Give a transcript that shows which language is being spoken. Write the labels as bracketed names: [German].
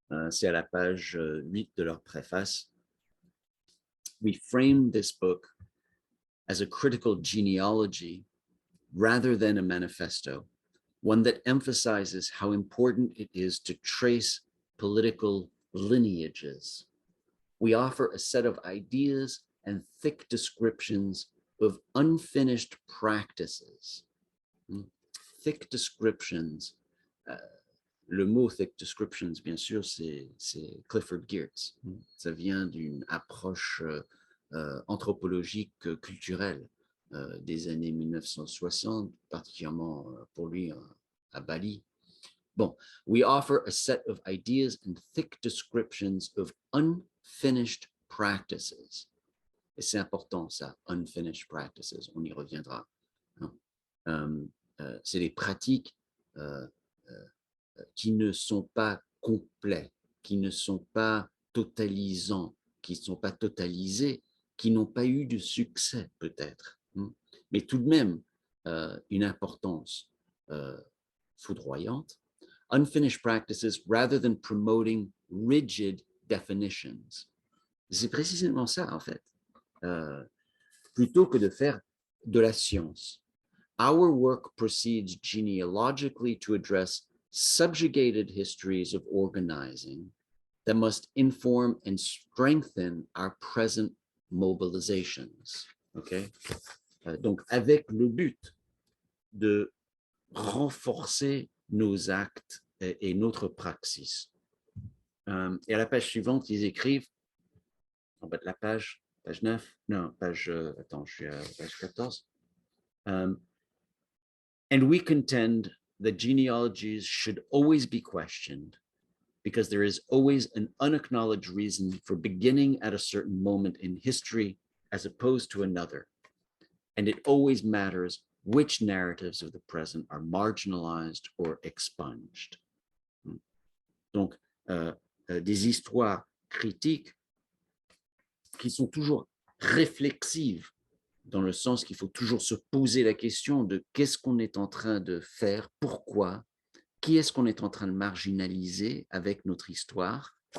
[French] c'est à la page 8 de leur préface, [English] We frame this book as a critical genealogy rather than a manifesto, one that emphasizes how important it is to trace political lineages. We offer a set of ideas and thick descriptions of unfinished practices. Thick descriptions. [French] Le mot thick descriptions, bien sûr, c'est Clifford Geertz. Ça vient d'une approche anthropologique culturelle des années 1960, particulièrement pour lui à Bali. [English] Bon, we offer a set of ideas and thick descriptions of unfinished practices. [French] Et c'est important, ça, unfinished practices, on y reviendra. C'est des pratiques qui ne sont pas complets, qui ne sont pas totalisants, qui ne sont pas totalisés, qui n'ont pas eu de succès peut-être, mais tout de même une importance foudroyante. [English] Unfinished practices rather than promoting rigid definitions. [French] C'est précisément ça en fait, plutôt que de faire de la science. [English] Our work proceeds genealogically to address subjugated histories of organizing that must inform and strengthen our present mobilizations. Okay? [French] Donc, avec le but de renforcer nos actes et notre praxis. Et à la page suivante, ils écrivent, en bas de la page 9, non, attends, je suis à page 14. [English] And we contend that genealogies should always be questioned because there is always an unacknowledged reason for beginning at a certain moment in history as opposed to another. And it always matters which narratives of the present are marginalized or expunged. [French] Donc, des histoires critiques qui sont toujours réflexives, dans le sens qu'il faut toujours se poser la question de qu'est-ce qu'on est en train de faire, pourquoi, qui est-ce qu'on est en train de marginaliser avec notre histoire,